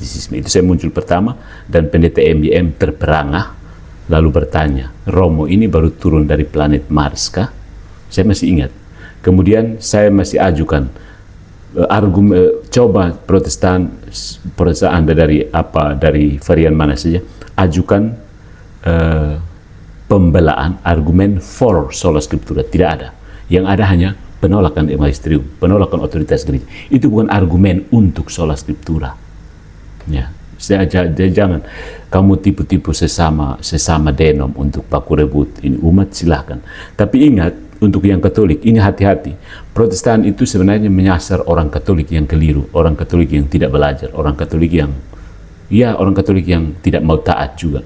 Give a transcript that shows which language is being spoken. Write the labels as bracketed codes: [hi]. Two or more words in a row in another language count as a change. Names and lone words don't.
[id] Itu saya muncul pertama, dan pendeta MBM terperangah lalu bertanya, Romo ini baru turun dari planet Mars kah? Saya masih ingat. Kemudian saya masih ajukan argumen, coba Protestan Anda dari varian mana saja, ajukan pembelaan argumen for [la] sola scriptura. [id] Tidak ada. Yang ada hanya penolakan magisterium, penolakan otoritas gereja. Itu bukan argumen untuk [la] sola scriptura. [id] Ya, jangan kamu tipu-tipu sesama denom untuk baku rebut ini umat, silahkan. Tapi ingat, untuk yang Katolik ini hati-hati. Protestan itu sebenarnya menyasar orang Katolik yang keliru, orang Katolik yang tidak belajar, orang Katolik yang tidak mau taat juga.